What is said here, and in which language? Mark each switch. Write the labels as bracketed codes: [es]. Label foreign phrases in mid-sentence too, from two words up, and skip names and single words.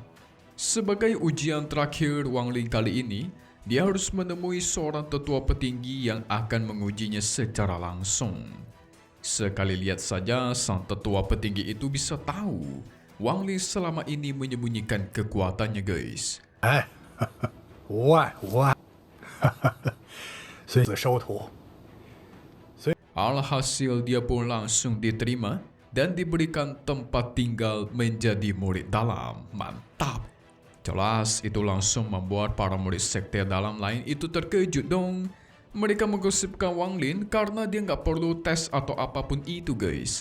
[id] Sebagai ujian terakhir Wang Lin kali ini, dia harus menemui seorang tetua petinggi yang akan mengujinya secara langsung. Sekali lihat saja, sang tetua petinggi itu bisa tahu Wang Lin selama ini menyembunyikan kekuatannya, guys. [zh] 无碍无碍，孙子收徒。 [id] Alhasil dia pun langsung diterima dan diberikan tempat tinggal menjadi murid dalam. Mantap! Jelas itu langsung membuat para murid sekte dalam lain itu terkejut dong. Mereka menggosipkan Wang Lin karena dia nggak perlu tes atau apapun itu, guys.